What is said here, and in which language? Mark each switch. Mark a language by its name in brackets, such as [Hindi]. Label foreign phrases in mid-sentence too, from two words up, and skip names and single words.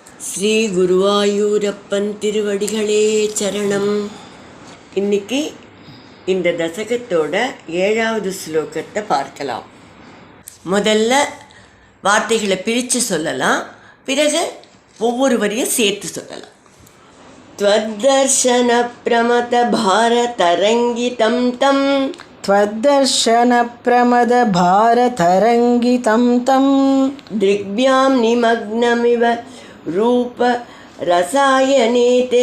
[Tamil] ஸ்ரீ குருவாயூரப்பன் திருவடிகளே சரணம். இன்னைக்கு இந்த தசகத்தோட 7வது ஸ்லோகத்தை பார்க்கலாம். முதல்ல வார்த்தைகளை பிரித்து சொல்லலாம், பிறகு ஒவ்வொரு வரியும் சேர்த்து சொல்லலாம். [Sanskrit] त्वद्दर्शन प्रमद भारतरङ्गितं तं त्वद्दर्शन प्रमद भारतरङ्गितं तं दृग्भ्यां निमग्नमिव रूप रसायने ते